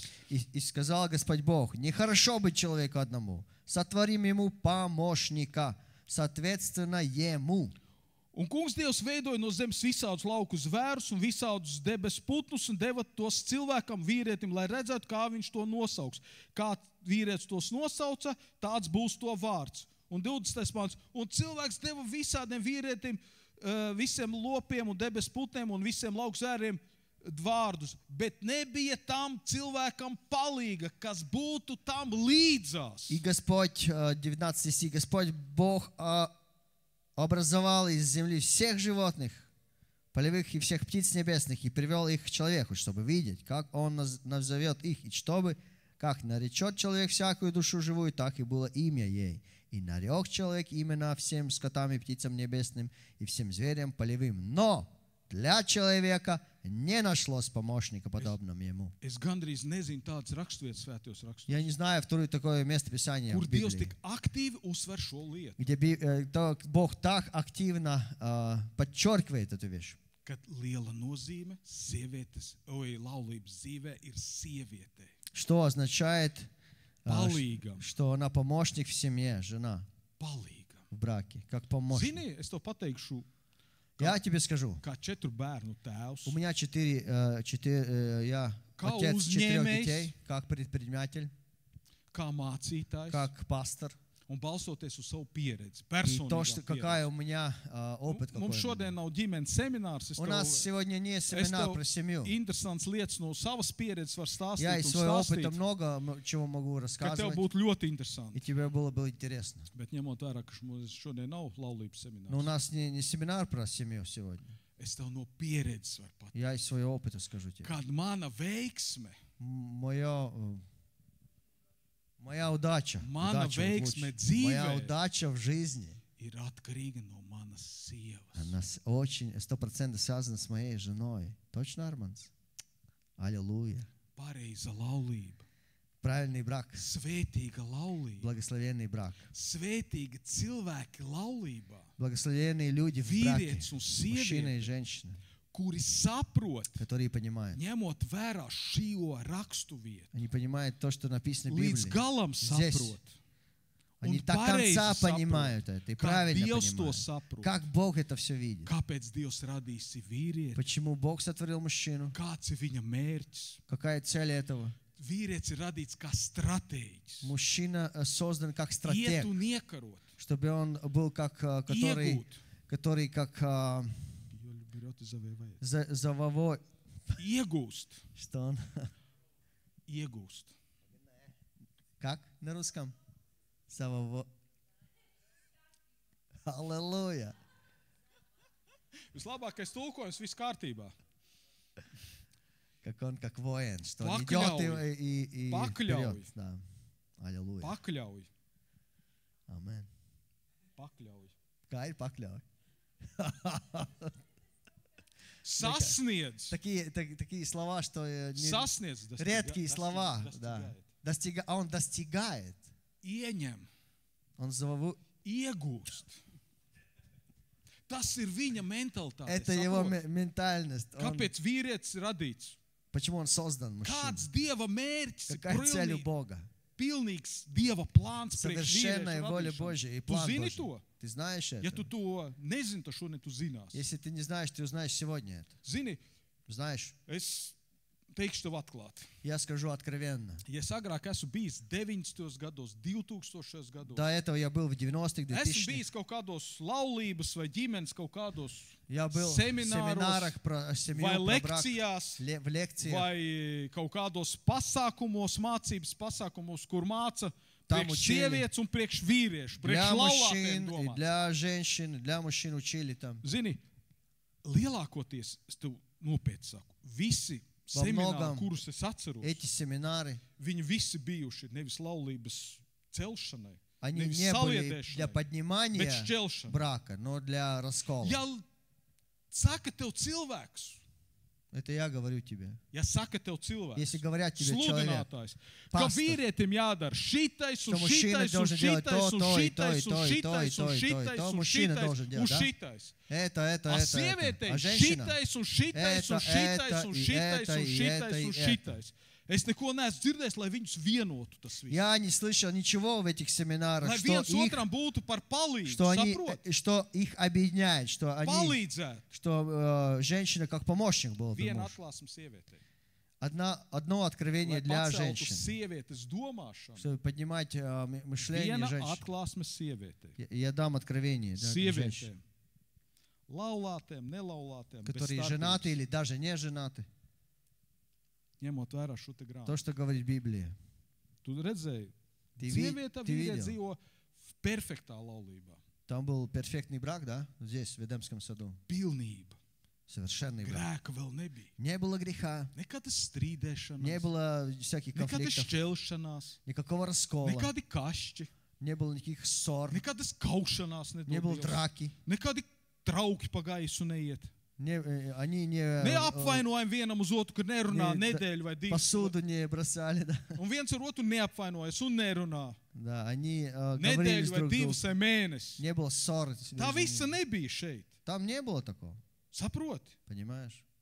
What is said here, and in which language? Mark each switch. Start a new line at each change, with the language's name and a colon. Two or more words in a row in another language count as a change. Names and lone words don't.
Russian: И сказал Господь Бог, нехорошо быть человеку одному. Сотворим ему помощника, соответственно ему.
Latvian: Un kungs Dievs veidoja no zemes visādus lauku zvērus un visādus debesu putnus un deva tos cilvēkam, vīrietim, lai redzētu, kā viņš to nosauks. Kā vīrietis tos nosauca, tāds būs to vārds. Un 20. pants. Un cilvēks deva visādiem vīrietim, visiem lopiem un debesu putniem un visiem lauku zvēriem vārdus, bet nebija tam cilvēkam palīga, kas būtu tam līdzās.
Russian: И Господь, 19 стих, Господь Бог образовал из земли всех животных, полевых и всех птиц небесных, и привел их к человеку, чтобы видеть, как он назовет их, и чтобы, как наречет человек всякую душу живую, так и было имя ей. И нарек человек имена всем скотам и птицам небесным, и всем зверям полевым. Но для человека не нашлось помощника, подобного ему.
Latvian: Es gandrīz nezinu tādas raksturvietas svētajos rakstos,
Russian: Я не знаю второе такое местописание
Latvian: kur
Russian: в
Latvian: Dievs
Russian: Библии,
Latvian: tik aktīvi uzsver šo lietu.
Russian: где Бог так активно подчеркивает эту вещь.
Latvian: Kad liela nozīme laulības dzīvē ir sievietei.
Russian: Что означает,
Latvian: Palīgam.
Russian: что она помощник в семье, жена
Latvian: Palīgam.
Russian: в браке, как помощник.
Latvian: Zini, es tev pateikšu,
Russian: Я тебе скажу,
Latvian: kā 4 bērnu tēvs,
Russian: у меня я
Latvian: Kā
Russian: отец 4
Latvian: uzņēmējs.
Russian: детей, как предприниматель,
Latvian: kā mācītājs,
Russian: как пастор.
Latvian: un balstoties uz savu pieredzi,
Russian: И то, что
Latvian: personīgā
Russian: какая
Latvian: pieredzi.
Russian: у меня опыт
Latvian: Mums
Russian: какой.
Latvian: šodien nav ģimenes seminārs.
Russian: У нас сегодня не семинар про семью.
Latvian: Interesants lietas no savas pieredzes var stāstīt
Russian: Я
Latvian: un
Russian: из своего опыта
Latvian: stāstīt,
Russian: много чего могу
Latvian: ka tev
Russian: рассказывать,
Latvian: būtu ļoti
Russian: и
Latvian: interesanti.
Russian: тебе было бы интересно.
Latvian: Bet ņemot vērā, ka mums šodien nav laulības
Russian: Но у
Latvian: seminārs,
Russian: нас не семинар про семью сегодня.
Latvian: es tev no pieredzes varu pateikt.
Russian: Я из своего опыта скажу тебе.
Latvian: Kad mana veiksme,
Russian: Моя удача,
Latvian: Mana
Russian: удача,
Latvian: veiksme
Russian: моя
Latvian: dzīvē
Russian: удача в жизни,
Latvian: ir atkarīga no manas sievas.
Russian: она очень 100% связана с моей женой. Точно, Арманс? Аллилуйя.
Latvian: Pareiza laulība,
Russian: Правильный брак,
Latvian: svētīga laulība,
Russian: благословенный брак.
Latvian: svētīgi cilvēki laulībā,
Russian: Благословенные люди в браке,
Latvian: vīrietis un
Russian: мужчина и
Latvian: sieviete,
Russian: женщина,
Latvian: kuri saprot,
Russian: которые понимают.
Latvian: ņemot vērā šo rakstu vietu,
Russian: Они понимают то, что написано в
Latvian: līdz
Russian: Библии.
Latvian: galam
Russian: Здесь
Latvian: saprot.
Russian: Они
Latvian: Un
Russian: до конца
Latvian: pareizi
Russian: понимают это и
Latvian: Kā
Russian: правильно
Latvian: Dievs to
Russian: понимают.
Latvian: saprot.
Russian: Как Бог это все видит.
Latvian: Kāpēc Dievs radīsi vīrieti?
Russian: Почему Бог сотворил мужчину?
Latvian: Kāds ir viņa mērķis?
Russian: Какая цель этого?
Latvian: Vīrietis ir radīts kā stratēģis.
Russian: Мужчина создан как
Latvian: Iet
Russian: стратег,
Latvian: un iekarot,
Russian: чтобы он был как,
Latvian: iegūt.
Russian: который как завоевать,
Latvian: Iegūst.
Russian: что он,
Latvian: Iegūst.
Russian: как на русском? Аллилуйя.
Latvian: Vislabākais tulkojums, viss kārtībā.
Russian: Как он, как воин, что он
Latvian: Покляуй.
Russian: идет и
Latvian: Покляуй.
Russian: вперед. Да. Аллилуйя.
Latvian: Pakļauj. Amen. Pakļauj. Kā ir pakļauj? Sasniedz.
Russian: Такие слова, что
Latvian: Sasniedz.
Russian: редкие слова. Да. Он достигает.
Latvian: Ieņem.
Russian: Он
Latvian: Iegūst. Tas ir viņa mentalitāte.
Russian: Это его ментальность.
Latvian: Kāpēc vīrietis radīts?
Russian: Почему он создан, мужчина?
Latvian: Kāds Dieva mērķis?
Russian: Какая цель у Бога?
Latvian: Pilnīgs Dieva plāns priekš
Russian: Совершенная воля
Latvian: vīrieša
Russian: Божья и
Latvian: radīšanu. Tu
Russian: план
Latvian: zini
Russian: Божий.
Latvian: to?
Russian: Ты знаешь
Latvian: Ja tu
Russian: это?
Latvian: to nezini, tad šodien tu zinās.
Russian: Если ты не знаешь, ты узнаешь сегодня это.
Latvian: Zini,
Russian: Знаешь,
Latvian: es teikšu tev atklāti.
Russian: я скажу откровенно.
Latvian: Ja es agrāk esmu bijis 90. gados, 2000. gados,
Russian: До этого я был в 90-х,
Latvian: esmu
Russian: 2000-х.
Latvian: bijis kaut kādos laulības vai ģimenes kaut kādos
Russian: Я был в семинарах, семинарах про семью,
Latvian: vai
Russian: про брак,
Latvian: lekcijās,
Russian: в лекциях.
Latvian: vai kaut kādos pasākumos, mācības pasākumos, kur māca Tam priekš
Russian: učili.
Latvian: sievietes un priekš vīriešu, priekš
Russian: Для
Latvian: laulātiem
Russian: мужчин, и
Latvian: domāts.
Russian: для женщин, и для мужчин учили там.
Latvian: Zini, lielākoties, es tev nopietni saku, visi
Russian: Во
Latvian: semināri,
Russian: многом
Latvian: kurus es atceros,
Russian: Эти семинары,
Latvian: viņi visi bijuši nevis laulības celšanai,
Russian: они
Latvian: nevis
Russian: не были для
Latvian: saliedēšanai, bet
Russian: поднимания
Latvian: šķelšanai.
Russian: брака, но для раскола.
Latvian: Ja saka tev cilvēks,
Russian: Это я говорю тебе.
Latvian: ja saka tev cilvēks,
Russian: Если говорят тебе человек,
Latvian: sludinātājs, ka
Russian: pastor,
Latvian: vīrietim jādara šitais un
Russian: что мужчина
Latvian: šitais un
Russian: должен делать
Latvian: šitais
Russian: то,
Latvian: un
Russian: то, и то, и
Latvian: šitais un
Russian: то, и то, и
Latvian: šitais un
Russian: то, и то, и
Latvian: šitais
Russian: то
Latvian: un
Russian: мужчина
Latvian: šitais
Russian: должен
Latvian: un
Russian: делать, да?
Latvian: šitais.
Russian: это.
Latvian: A sievietei
Russian: А женщина,
Latvian: šitais un šitais un šitais un šitais un šitais un šitais. Es neko neesmu dzirdējis, lai viņus vienotu tas viss.
Russian: я не слышал ничего в этих семинарах,
Latvian: Lai viens otram būtu par palīdzību,
Russian: что их объединяет, что
Latvian: palīdzēt.
Russian: женщина как помощник была бы
Latvian: Viena
Russian: муж.
Latvian: atklāsme sievietei.
Russian: Одно откровение
Latvian: Lai
Russian: для
Latvian: paceltu
Russian: женщин,
Latvian: sievietes domāšanu.
Russian: чтобы поднимать мышление
Latvian: Viena
Russian: женщин.
Latvian: atklāsme sievietei.
Russian: Я дам откровение да, для женщин,
Latvian: Sievietēm. Laulātēm, nelaulātēm, bez
Russian: которые
Latvian: starpības.
Russian: женаты или даже не женаты.
Latvian: Ņemot vērā šo te grāmatu.
Russian: То, что говорит Библия.
Latvian: Tu redzēji,
Russian: Ты
Latvian: sieviete vīrietis
Russian: видел?
Latvian: dzīvo perfektā laulībā.
Russian: Там был перфектный брак, да? Здесь, в Эдемском саду.
Latvian: Pilnība.
Russian: Совершенный брак.
Latvian: Grēka vēl nebija.
Russian: Не было греха,
Latvian: Nekādas strīdēšanās,
Russian: не было всяких
Latvian: nekādas
Russian: конфликтов,
Latvian: šķelšanās,
Russian: никакого раскола,
Latvian: nekādi kašķi,
Russian: не было никаких ссор,
Latvian: nekādas kaušanās,
Russian: не было
Latvian: nedodies,
Russian: драки.
Latvian: nekādi trauki pa gaisu neiet.
Russian: Они не
Latvian: Neapvainojam vienam uz otru, kur nerunā Ne, nedēļu vai divas.
Russian: посуду не бросали, да.
Latvian: Un viens ar otru neapvainojas un nerunā.
Russian: Да, они говорили
Latvian: Nedēļu vai
Russian: друг
Latvian: divas
Russian: другу.
Latvian: vai mēnesis.
Russian: Не было ссор.
Latvian: Tā visa nebija šeit.
Russian: Там не было такого,
Latvian: Saproti?
Russian: понимаешь?